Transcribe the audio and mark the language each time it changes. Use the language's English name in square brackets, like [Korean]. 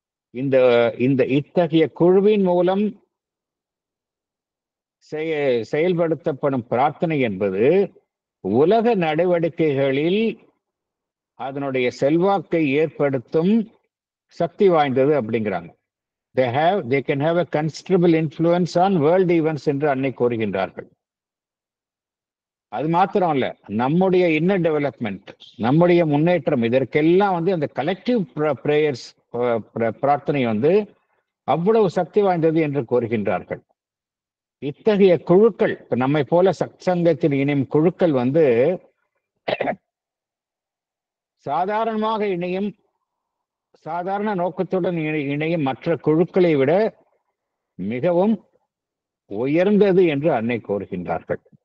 [Tamil] இந்த இந்த இத்தகைய குழுவின் மூலம் செயல்படுத்தப்படும் பிரார்த்தனை என்பது உலக நடவடிக்கைகளில் அதனுடைய செல்வாக்கை ஏற்படுத்தும் சக்தி வாய்ந்தது அப்படிங்கிறாங்க. [English] they can have a considerable influence on world events [Tamil] என்று அன்னை கூறுகின்றார்கள். அது மாத்திரம் இல்ல, நம்முடைய இன்னர் டெவலப்மெண்ட், நம்முடைய முன்னேற்றம், இதற்கெல்லாம் வந்து அந்த கலெக்டிவ் பிரேயர்ஸ் பிரார்த்தனை வந்து அவ்வளவு சக்தி வாய்ந்தது என்று கூறுகின்றார்கள். இத்தகைய குழுக்கள், இப்ப நம்மை போல சங்கத்தில் இணையும் குழுக்கள் வந்து சாதாரணமாக இணையும், சாதாரண நோக்கத்துடன் இணையும் மற்ற குழுக்களை விட மிகவும் உயர்ந்தது என்று அன்னை கூறுகின்றார்கள்.